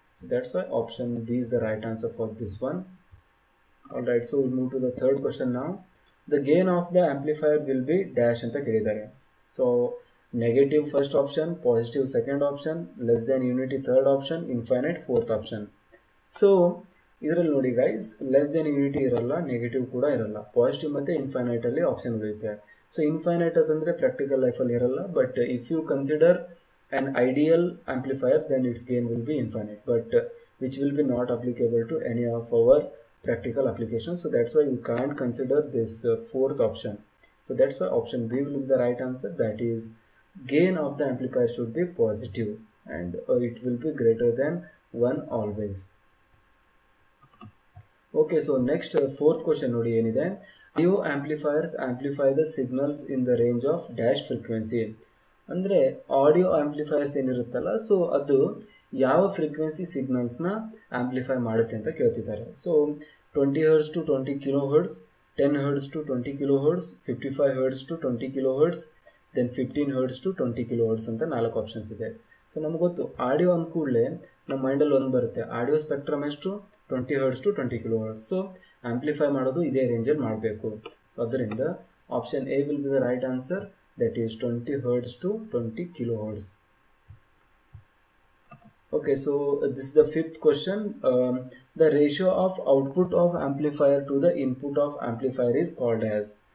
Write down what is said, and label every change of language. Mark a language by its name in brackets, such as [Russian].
[English] That's why option B is the right answer for this one. All right, so will move to the third question ನಾವು. The gain of the amplifier will be dash [Kannada] ಅಂತ ಕೇಳಿದ್ದಾರೆ. [English] So negative first option, positive second option, less than unity third option, infinite fourth option. [Kannada] So ಇದರಲ್ಲಿ ನೋಡಿ guys, less than unity ಇರಲ್ಲ, negative ಕೂಡ ಇರಲ್ಲ, positive ಮತ್ತು ಇನ್ಫೈನೈಟಲ್ಲಿ option ಉಳಿಯುತ್ತೆ. [English] so infinite [Kannada] ಅದಂದರೆ practical ಲೈಫಲ್ಲಿ ಇರಲ್ಲ, [English] But if you consider an ideal amplifier then its gain will be infinite, but which will be not applicable to any of our practical applications. So that's why you can't consider this fourth option. So that's why option B will be the right answer, that is gain of the amplifier should be positive and it will be greater than 1 always. Okay, so next fourth question [Kannada] nodi enide, [English] audio amplifiers amplify the signals in the range of dash frequency. [Kannada] ಅಂದರೆ audio amplifiers ಏನಿರುತ್ತಲ್ಲ, so ಅದು ಯಾವ frequency ಸಿಗ್ನಲ್ಸ್ನ amplify ಮಾಡುತ್ತೆ ಅಂತ ಕೇಳ್ತಿದ್ದಾರೆ. So 20 Hz to 20 kHz, 10 Hz to 20 kHz, 55 Hz to 20 kHz, then 15 Hz to 20 kHz ಅಂತ 4 options ಇದೆ. So ನಮ್ಗೆ ಗೊತ್ತು ಆಡಿಯೋ ಅಂದ ಕೂಡಲೇ ನಮ್ಮ ಮೈಂಡಲ್ಲಿ ಒಂದು ಬರುತ್ತೆ, ಆಡಿಯೋ ಸ್ಪೆಕ್ಟ್ರಮ್ ಎಷ್ಟು 20 Hz to 20 kHz. So amplify ಮಾಡೋದು ಇದೇ ರೇಂಜಲ್ಲಿ ಮಾಡಬೇಕು. ಸೊ ಅದರಿಂದ [English] Option A will be the right answer, that is 20 Hz to 20 kHz. Okay, so this is the fifth question. The ratio of output of amplifier to the input of amplifier is called as.